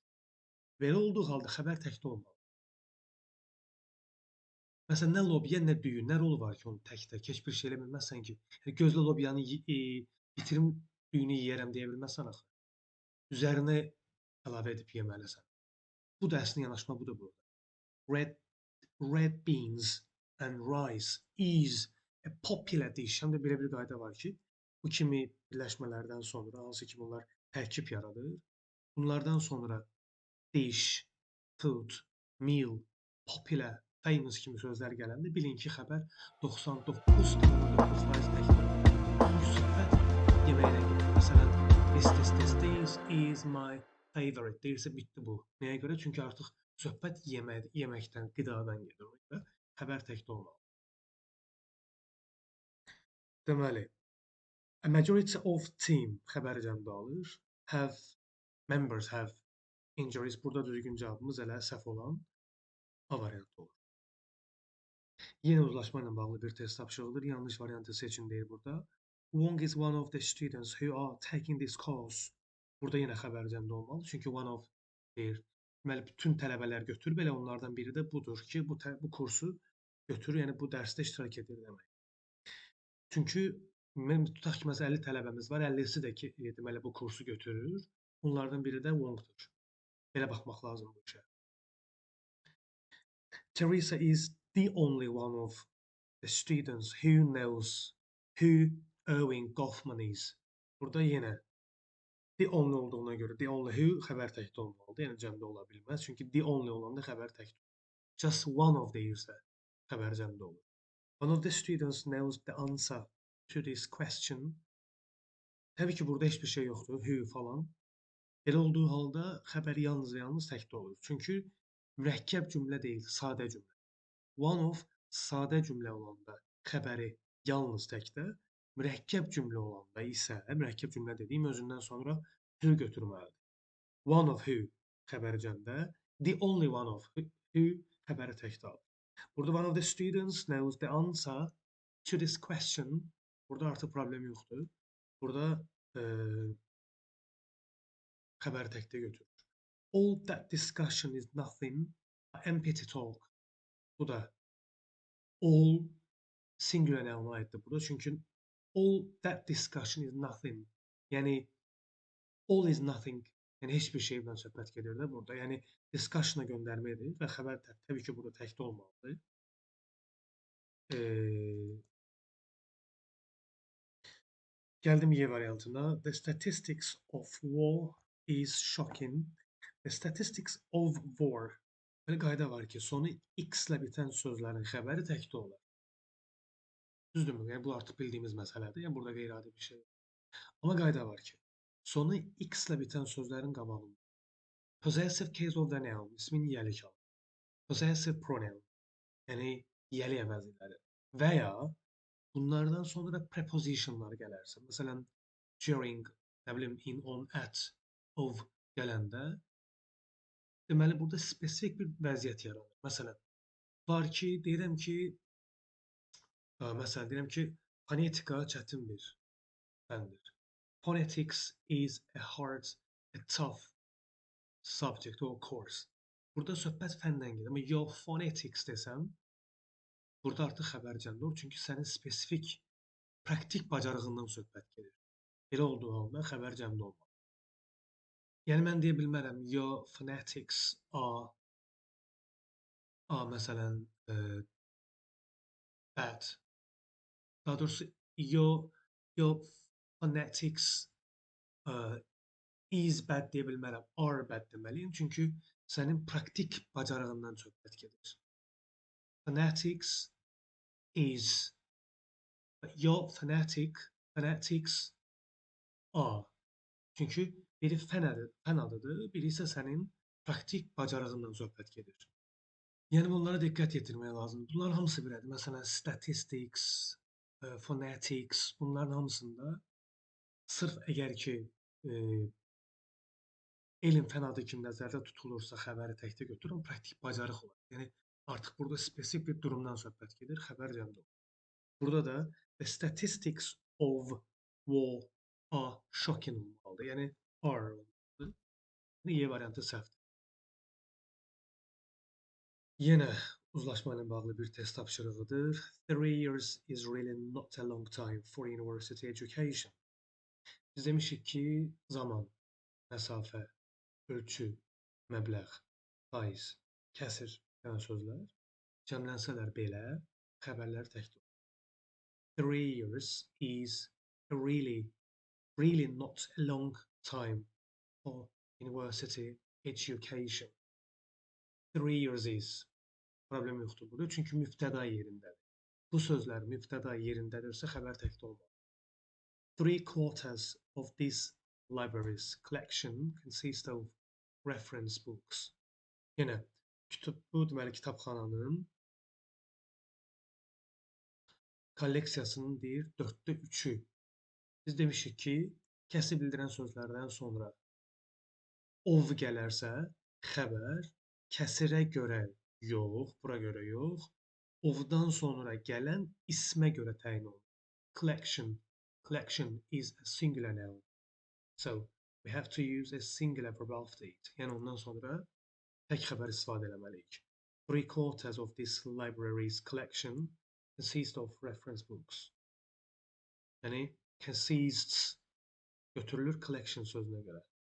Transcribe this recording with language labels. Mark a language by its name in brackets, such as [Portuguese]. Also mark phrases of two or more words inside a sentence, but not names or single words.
[Azerbaijani] Belə olduğu halda xəbər təkdə olmalı. Məsələn, nə lobiya, nə düyü, nə rolu var ki, onu tək-tək heç bir şey elə bilməzsən ki, yəni gözlə lobiyanı bitirim, düyünü yeyərəm deyə bilməzsən axı. Üzərinə əlavə edib yeməlisən. Bu da əslində yanaşma budur burada. [English] Red red beans and rice is a popular dish. [Azerbaijani] Həm də belə bir qayda var ki, bu kimi birləşmələrdən sonra hansı ki bunlar tərkib yaradır. Bunlardan sonra dish, food, meal, popular, famous kimi sözlər gələndə bilin ki, xəbər 99,9% təkdir. Çünki söhbət yeməklə gedir. Məsələn, [English] this is my favorite [Azerbaijani] deyirsə bitdi bu. Nəyə görə? Çünki artıq söhbət yeməkdən, qidadan gedir. Ona görə xəbər təkdə olmalı. Deməli, [English] a majority of team [Azerbaijani] xəbəri cəmdə alır. [English] Have members have injuries. [Azerbaijani] Burada düzgün cavabımız elə səhv olan A variantı olur. Yenə uzlaşma ilə bağlı bir test tapşırığıdır. Yanlış variantı seçin deyir burada. [English] Wong is one of the students who are taking this course. [Azerbaijani] Burada yenə xəbər cəmdə olmalı. Çünki [English] one of [Azerbaijani] deyir. Deməli, bütün tələbələr götür. Belə onlardan biri də budur ki, bu kursu götürür. Yəni, bu dərsdə iştirak edir demək. Çünki tutaq ki, məsələn, 50 tələbəmiz var. 50-si də ki, deməli, bu kursu götürür. Bunlardan biri də Wongdur. Belə baxmaq lazım bu işə. [English] Teresa is the only one of the students who knows who Erwin Goffman is. [Azerbaijani] Burada yenə [English] the only [Azerbaijani] olduğuna görə [English] the only who [Azerbaijani] xəbər təkdə olmalıdır. Yəni cəmdə ola bilməz. Çünki [English] the only [Azerbaijani] olanda xəbər təkdə olur. [English] Just one of [Azerbaijani] deyirsə xəbər cəmdə olur. [English] One of the students knows the answer to this question. [Azerbaijani] Təbii ki, burada heç bir şey yoxdur. Who falan. Belə olduğu halda xəbər yalnız və yalnız təkdə olur. Çünki mürəkkəb cümlə deyil, sadə cümlə. [English] One of [Azerbaijani] sadə cümlə olanda xəbəri yalnız təkdə, mürəkkəb cümlə olanda isə mürəkkəb cümlə dediyim özündən sonra who götürməlidir. [English] One of who [Azerbaijani] xəbəri cəmdə, [English] the only one of who [Azerbaijani] xəbəri təkdə alır. Burada [English] one of the students knows the answer to this question. [Azerbaijani] Burada artıq problem yoxdur. Burada xəbəri təkdə götürür. [English] All that discussion is nothing, empty talk. [Azerbaijani] Bu da [English] all singular noun [Azerbaijani] aiddir burada. Çünki [English] all that discussion is nothing. [Azerbaijani] Yəni [English] all is nothing. [Azerbaijani] Yəni heç bir şeydən söhbət gedir də burada. Yəni discussion-a göndərmə edir və xəbər təbii ki, burada təkdə olmalıdır. Gəldim Y variantına. [English] The statistics of war is shocking. The statistics of war. [Azerbaijani] Belə qayda var ki, sonu x-lə bitən sözlərin xəbəri təkdə olar. Düzdürmü? Yəni bu artıq bildiyimiz məsələdir. Yəni burada qeyri-adi bir şey yox. Amma qayda var ki, sonu x-lə bitən sözlərin qabağında [English] possessive case of the noun [Azerbaijani] ismin yiyəlik alır. Possessive pronoun, yəni yiyəlik əvəzləri və ya bunlardan sonra prepositionlar gələrsə, məsələn, during, nə bilim, [English] in, on, at, of [Azerbaijani] gələndə deməli burada spesifik bir vəziyyət yaranır. Məsələn, var ki, deyirəm ki, məsələn, deyirəm ki, fonetika çətin bir fəndir. [English] Phonetics is a hard, a tough subject or course. [Azerbaijani] Burada söhbət fəndən gedir. Amma [English] your phonetics [Azerbaijani] desəm, burada artıq xəbərcəmdir olur. Çünki sənin spesifik, praktik bacarığından söhbət gedir. Belə olduğu halda xəbərcəmdə olmalı. Yəni mən deyə bilmərəm, [English] your phonetics are [Azerbaijani] məsələn, [English] bad. [Azerbaijani] Daha doğrusu [English] your phonetics is bad [Azerbaijani] deyə bilmərəm, [English] are bad [Azerbaijani] deməliyim. Çünki sənin praktik bacarığından söhbət gedir. [English] Phonetics is your phonetics are. [Azerbaijani] Çünki biri fən adıdır, biri isə sənin praktik bacarığından söhbət gedir. Yəni bunlara diqqət yetirmək lazımdır. Bunların hamısı belədir. Məsələn, statistics, phonetics, bunların hamısında sırf əgər ki, elm fən adı kimi nəzərdə tutulursa xəbəri təkdə götürün, praktik bacarıq olar. Yəni artıq burada spesifik bir durumdan söhbət gedir, xəbər cəmdə olur. Burada da [English] the statistics of war are shocking [Azerbaijani] olmalıdır. Yəni are olmalıdır. Yəni Y variantı səhvdir. Yenə uzlaşma ilə bağlı bir test tapşırığıdır. [English] 3 years is really not a long time for university education. [Azerbaijani] Biz demişik ki, zaman, məsafə, ölçü, məbləğ, faiz, kəsir yəni sözlər cəmlənsələr belə xəbərlər təkdir. [English] 3 years is a really not a long time for university education. 3 years is [Azerbaijani] problem yoxdur burada. Çünki mübtəda yerindədir. Bu sözlər mübtəda yerindədirsə xəbər təkdə olmalı. [English] 3/4 of this library's collection consist of reference books. [Azerbaijani] Yenə bu deməli kitabxananın kolleksiyasının deyir 4/3-ü. Biz demişik ki, kəsi bildirən sözlərdən sonra ov gələrsə xəbər kəsirə görə yox, bura görə yox. Ovdan sonra gələn ismə görə təyin olunur. [English] Collection is a singular noun. So, we have to use a singular verb after it. [Azerbaijani] Yəni ondan sonra tək xəbər istifadə etməliyik. [English] 3/4 of this library's collection consists of reference books. [Azerbaijani] Yəni consists götürülür collection sözünə görə.